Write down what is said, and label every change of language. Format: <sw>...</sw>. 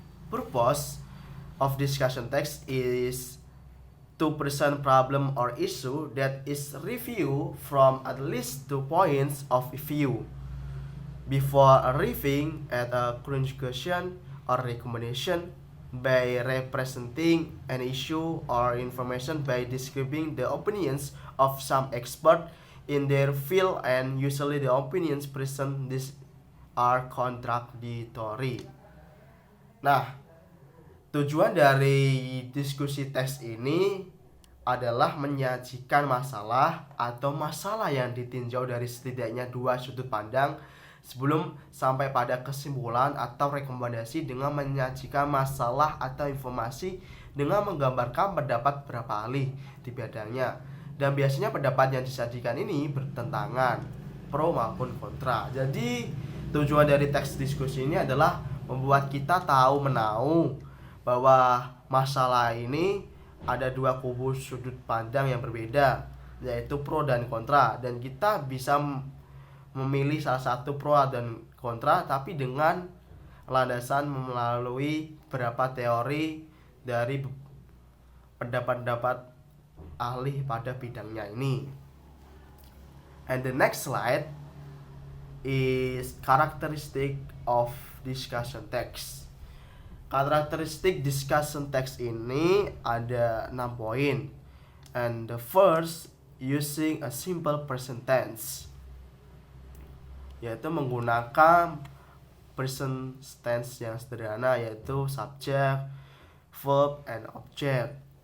<en>Purpose of discussion text is to present problem or issue that is reviewed from at least 2 points of view before arriving at a conclusion or recommendation by representing an issue or information by describing the opinions of some expert in their field, and usually the opinions present this are contradictory.</en> <id>Nah, tujuan dari diskusi teks ini adalah menyajikan masalah atau masalah yang ditinjau dari setidaknya dua sudut pandang sebelum sampai pada kesimpulan atau rekomendasi dengan menyajikan masalah atau informasi dengan menggambarkan pendapat beberapa ahli di bidangnya. Dan biasanya pendapat yang disajikan ini bertentangan, pro maupun kontra. Jadi tujuan dari teks diskusi ini adalah membuat kita tahu menahu bahwa masalah ini ada dua kubu sudut pandang yang berbeda, yaitu pro dan kontra, dan kita bisa memilih salah satu pro dan kontra tapi dengan landasan melalui beberapa teori dari pendapat-pendapat ahli pada bidangnya ini.</id> <en>And the next slide is characteristic of discussion text.</en> <id>Karakteristik discussion text ini ada 6 poin.</id> <en>And the first, using a simple present tense,</en> <id>yaitu menggunakan present tense yang sederhana,</id> <en>yaitu subject, verb, and object.</en>